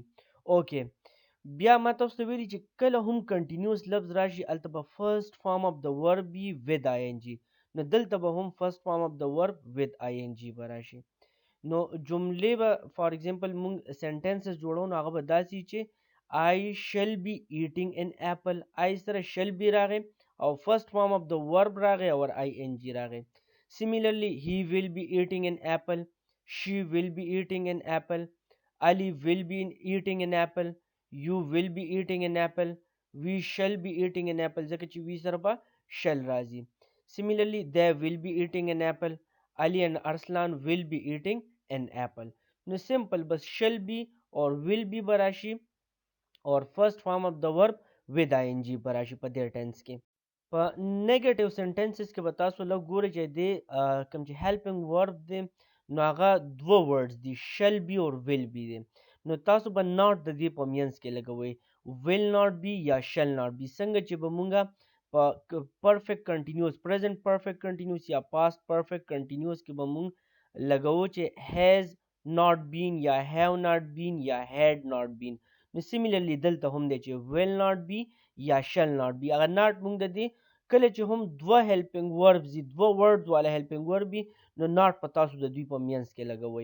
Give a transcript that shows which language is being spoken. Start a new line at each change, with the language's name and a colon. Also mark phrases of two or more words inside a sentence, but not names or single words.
Pashto: اوکې بیا ما تاسو ته ویلي چې کله هم کنټینیوس لفظ راشي هلته به
English: first form of the verb with i n g
Pashto: نو دلته به هم
English: first form of the verb with i n g
Pashto: به راشي. نو جملې به
English: for example
Pashto: مونږ سنټنسز جوړو نو هغه به داسې چې
English: I shall be eating an apple
Pashto: I سره
English: shall be
Pashto: راغی او
English: first form of the verb
Pashto: راغی او ing راغی.
English: Similarly he will be eating an apple she will be eating an apple Ali will be eating an apple you will be eating an apple we shall be eating an apple
Pashto: ځکه چې we سره به shall راځي.
English: Similarly they will be eating an apple Ali and Arslan will be eating an apple.
Pashto: نو simple بس
English: shall be or will be
Pashto: براشي
English: or first form of the verb with ing
Pashto: براشي په دې ټینس کې. په
English: negative sentences
Pashto: کې به تاسو لږ ګورئ چې دی کوم چې
English: helping verb
Pashto: دی نو هغه دوه ورډز دي
English: shall be
Pashto: او
English: will be
Pashto: دی نو تاسو به ناٹ د دې په مینځ کې لګوئ
English: will not be
Pashto: یا
English: shall not be
Pashto: څنګه چې به مونږه په
English: perfect continuous present perfect continuous
Pashto: یا
English: past perfect continuous
Pashto: کې به مونږ لګوو چې
English: has not been
Pashto: یا
English: have not been
Pashto: یا
English: had not been
Pashto: نو سیمیلرلی دلته هم دی چې
English: will not be
Pashto: یا
English: shall not be
Pashto: هغه ناٹ مونږ د دې کله چې هم دوه
English: helping verbs
Pashto: وي دوه ورډز والا
English: helping verb
Pashto: وي نو ناٹ په تاسو د دوی په مینځ کې لګوئ.